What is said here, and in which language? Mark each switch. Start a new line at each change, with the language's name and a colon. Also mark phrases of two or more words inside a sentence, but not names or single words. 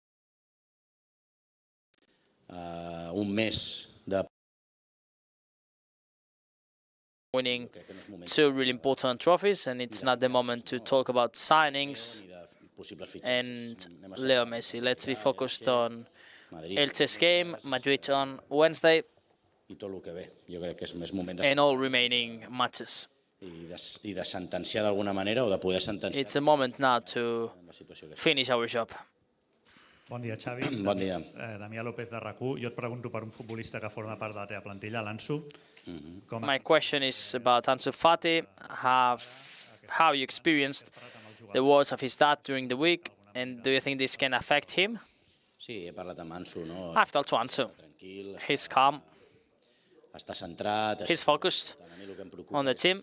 English: Winning two really important trophies, and it's not the moment to talk about signings and Leo Messi. Let's be focused on Elche's game, Madrid on Wednesday, and all remaining matches. It's a moment now to finish our job.
Catalan: Bon dia, Xavi. Bon dia. Damià López de RAC1. Jo et pregunto per un futbolista que forma part de la teva plantilla, l'Ansu.
English: My question is about Ansu Fati. How you experienced the words of his dad during the week, and do you think this can affect him? I've talked to Ansu. He's calm. He's focused on the team.